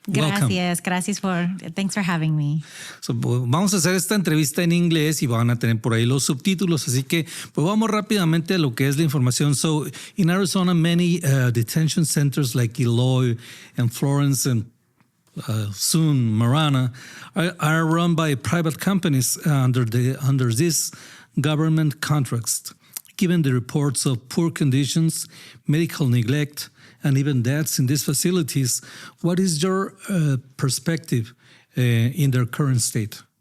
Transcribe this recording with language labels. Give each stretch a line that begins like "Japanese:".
English: Gracias thanks for having me.
Spanish: So, vamos a hacer esta entrevista en inglés y van a tener por ahí los subtítulos, así que pues vamos rápidamente a lo que es la información.
English: So, in Arizona, many detention centers like Eloy and Florence and soon Marana are run by private companies under these government contracts. Given the reports of poor conditions, medical neglect, and even deaths in these facilities, what is your perspective in their current state?